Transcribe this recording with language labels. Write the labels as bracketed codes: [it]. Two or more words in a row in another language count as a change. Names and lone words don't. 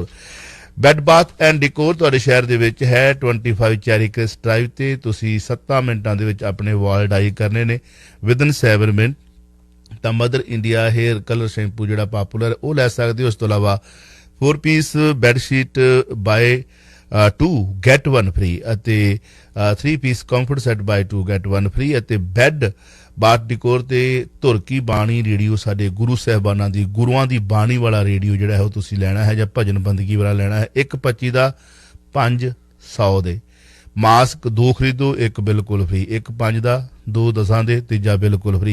[pa] ਬੈੱਡ ਬਾਥ ਐਂਡ ਡਿਕੋਰ ਤੁਹਾਡੇ ਸ਼ਹਿਰ ਦੇ ਵਿੱਚ ਹੈ 25 ਚੈਰੀ ਕ੍ਰਿਸ ਡਰਾਈਵ ਤੇ। ਤੁਸੀਂ 7 ਮਿੰਟਾਂ ਦੇ ਵਿੱਚ ਆਪਣੇ ਵਾਲ ਡਾਈ ਕਰਨੇ ਨੇ ਵਿਦਨ 7 ਮਿੰਟ। ਤਾਂ ਮਦਰ ਇੰਡੀਆ [en] hair colour shampoo [pa] ਜਿਹੜਾ ਪਾਪੂਲਰ ਉਹ ਲੈ ਸਕਦੇ ਹੋ। ਉਸ ਤੋਂ ਇਲਾਵਾ 4 [en] piece bed sheet buy [pa] 2 [en] get 1 free [pa] ਅਤੇ 3 [en] piece comfort set buy [pa] 2 [en] get 1 free [pa] ਅਤੇ ਬੈੱਡ ਬਾਥ ਡਿਕੋਰ ਤੇ ਧੁਰਕੀ ਬਾਣੀ ਰੇਡੀਓ ਸਾਡੇ ਗੁਰੂ ਸਾਹਿਬਾਨਾਂ ਦੀ ਗੁਰੂਆਂ ਦੀ ਬਾਣੀ ਵਾਲਾ ਰੇਡੀਓ ਜਿਹੜਾ ਹੈ ਉਹ ਤੁਸੀਂ ਲੈਣਾ ਹੈ ਜਾਂ ਭਜਨ ਬੰਦਗੀ ਵਾਲਾ ਲੈਣਾ ਹੈ। 125 ਦਾ 500 ਦੇ। ਮਾਸਕ 2 ਖਰੀਦੋ, 1 ਬਿਲਕੁਲ ਫ੍ਰੀ। 1 5 ਦਾ 2 10 ਦੇ, ਤੀਜਾ ਬਿਲਕੁਲ ਫ੍ਰੀ।